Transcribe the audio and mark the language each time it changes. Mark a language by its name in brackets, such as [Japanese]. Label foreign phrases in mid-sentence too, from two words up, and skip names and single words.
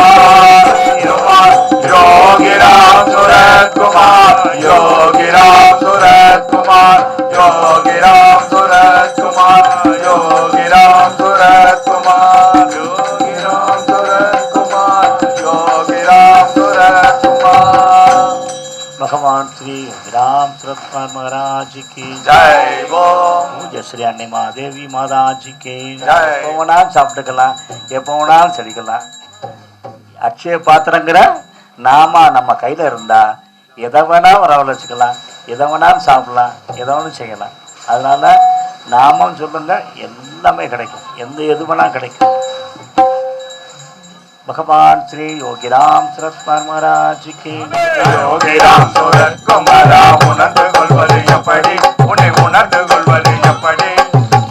[Tamil] யோகி ராம் சுரத்குமார் யோகி ராம் சுரத்குமார் யோகி ராம் சுரத்குமார் யோகி ராம் சுரத்குமார் யோகி ராம் சுரத்குமார் யோகி ராம் சுரத்குமார். [Hindi] भगवान श्री राम सुरत्कुमार महाराज की जय बो. [Tamil] பூஜை ஸ்ரீ அன்னை மாதேவி மாதாஜி கே. ஜெய். எப்போ வேணாலும் சாப்பிட்டுக்கலாம், எப்போ வேணாலும் செடிக்கலாம். அட்சய பாத்திரங்கிற நாம நம்ம கையில இருந்தா எதை வேணா வரவழைச்சிக்கலாம், எதை வேணாலும் சாப்பிடலாம், எதை வேணாலும் செய்யலாம். அதனால நாமம் சொல்லுங்க, எல்லாமே கிடைக்கும், எது வேணா கிடைக்கும். [Hindi] भगवान श्री योगी राम सुरत्कुमार महाराज की [Tamil] யோகி ராம் சுரத்குமாரா உணர்ந்து கொள்வது எப்படி உன்னை உணர்ந்து கொள்வது எப்படி